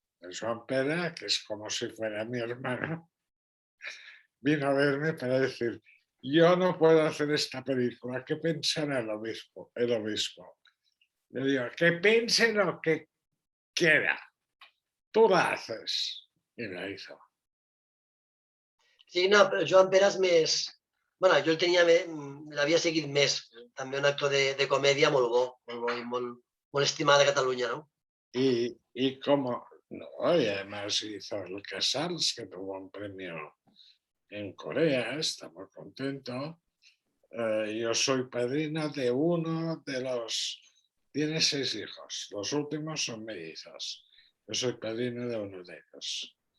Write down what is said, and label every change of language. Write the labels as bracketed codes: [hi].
[es] El Joan Pera, que es como si fuera mi hermano, vino a verme para decir, yo no puedo hacer esta película, ¿qué pensará el obispo? Le digo, que piense lo que quiera, tú la haces. Y la hizo. [ca] Sí, no, però Joan Peras més... Bueno, jo el tenia... L'havia seguit més. També un actor de comèdia molt bo i molt estimat a Catalunya, no? [es] Y como, no, y además hizo el Casals, que tuvo un premio en Corea, está muy contento. Yo soy padrino de uno de los... Tiene 6 hijos, los últimos son mellizos. Yo soy padrino de uno de ellos.